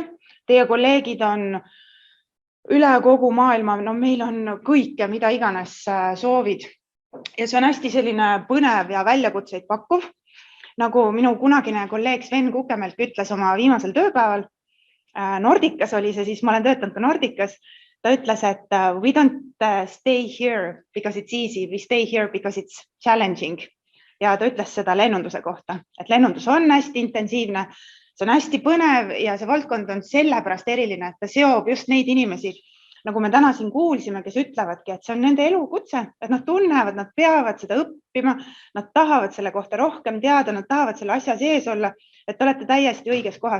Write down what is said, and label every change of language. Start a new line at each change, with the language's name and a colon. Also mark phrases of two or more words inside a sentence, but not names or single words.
Estonian: Teie kolleegid on üle kogu maailma, no meil on kõike, mida iganes soovid. Ja see on hästi selline põnev ja väljakutseid pakkuv. Nagu minu kunagine kolleeg Sven Kukemelt ütles oma viimasel tööpäeval, Nordicas oli see, siis ma olen töötanud ka Nordicas, ta ütles, et
English: we don't stay here because it's easy, we stay here because it's challenging.
Estonian: Ja ta ütles seda lennunduse kohta, et lennundus on hästi intensiivne, see on hästi põnev ja see valdkond on sellepärast eriline, et ta seob just neid inimesi, nagu me täna siin kuulsime, kes ütlevadki, et see on nende elukutse, et nad tunnevad, nad peavad seda õppima, nad tahavad selle kohta rohkem teada, nad tahavad selle asja sees olla, et te olete täiesti õiges kohas.